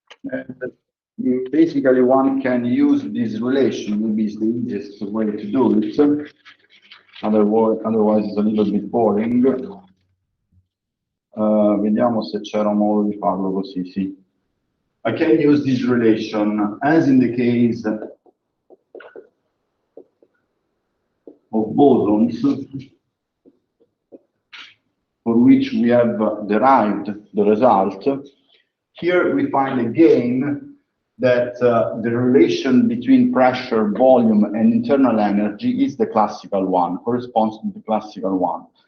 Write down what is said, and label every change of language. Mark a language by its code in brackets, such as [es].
[en] And basically, one can use this relation. Maybe it's the easiest way to do it. Otherwise, it's a little bit boring. [it] Vediamo se c'era un modo di farlo così, sì. [en] I can use this relation as in the case of bosons, for which we have derived the result. Here we find again that the relation between pressure, volume, and internal energy is the classical one, corresponds to the classical one.